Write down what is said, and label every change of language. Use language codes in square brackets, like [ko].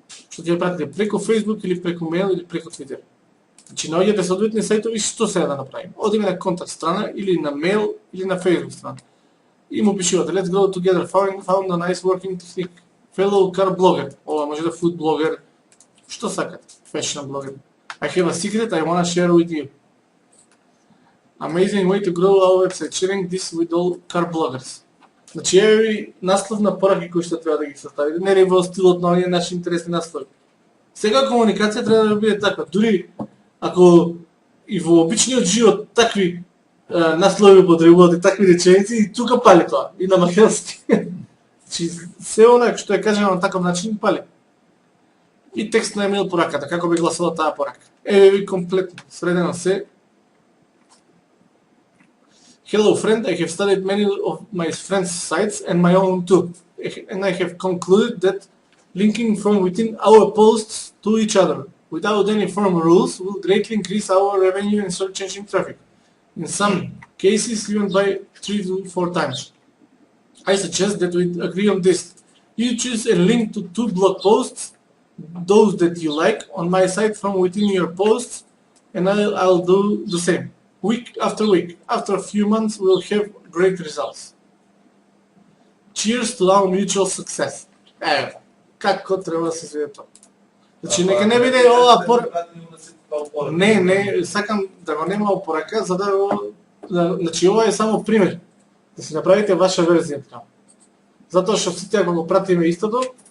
[mk] Што ќе ја пратите преку Facebook или преку мейл или преку Twitter. Значи наоѓате соодветни сајтови што сега да направиме. Одиме на контакт страна или на мейл или на Facebook страна. И му пишувате [en] Let's grow together. Found a nice working technique. Fellow car blogger. [mk] Ова може да food blogger. Што сакате? Fashion blogger. [en] I have a secret I wanna share with you. Amazing way to grow our website. Sharing this with all car bloggers. [mk] Значи еве наслов на пораки кои што треба да ги составите. Не во стилот на овие наши интересни наслови. Сега комуникација треба да биде таква. Дури ако и во обичниот живот такви наслови употребувате, такви реченици, и тука пали тоа. И на македонски. Значи се она што е кажано на таков начин пали. И текст на имейл пораката, како би гласала таа порака. Еве ви комплетно, средено се. [en] Hello friend, I have studied many of my friends' sites and my own too. And I have concluded that linking from within our posts to each other without any formal rules will greatly increase our revenue and search engine traffic. In some cases, even by 3 to 4 times. I suggest that we agree on this. You choose a link to 2 blog posts, those that you like, on my site from within your posts, and I'll do the same. Week after week. After a few months, we'll have great results. Cheers to our mutual success. [mk] како треба да се изведе тоа. Значи нека не биде ова Не, сакам да го нема опорака за да го значи ова е само пример. Да си направите ваша верзија така. Затоа што сите ако го пратиме истото,